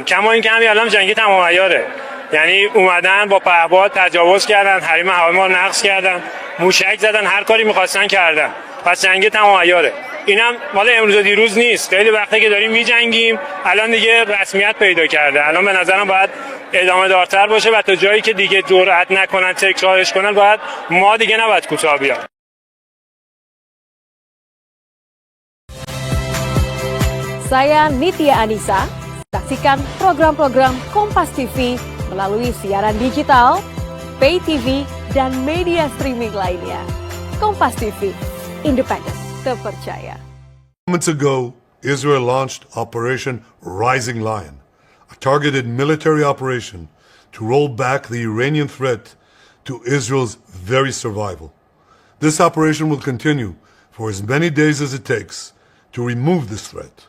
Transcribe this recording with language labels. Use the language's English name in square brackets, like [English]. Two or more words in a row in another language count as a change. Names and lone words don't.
[Persian] کما اینکه همین الان جنگ تمام عیاره، یعنی اومدن با پهپاد تجاوز کردن، حریم هوایی ما رو نقض کردن، موشک زدن، هر کاری می‌خواستن کردن. پس جنگ تمام عیاره. اینم مال امروز و دیروز نیست. خیلی وقته که داریم می‌جنگیم، الان دیگه رسمیت پیدا کرده. الان به نظرم باید ادامه دارتر باشه و تا جایی که دیگه جرأت نکنن تکرارش کنن، باید ما دیگه نباید کوتاه بیایم. [Indonesian] Saya Nitya Anissa, saksikan program-program Kompas TV melalui siaran digital, [English] pay TV, [Indonesian] dan media streaming lainnya. Kompas TV, independen, terpercaya. [English] Moments ago, Israel launched Operation Rising Lion, a targeted military operation to roll back the Iranian threat to Israel's very survival. This operation will continue for as many days as it takes to remove this threat.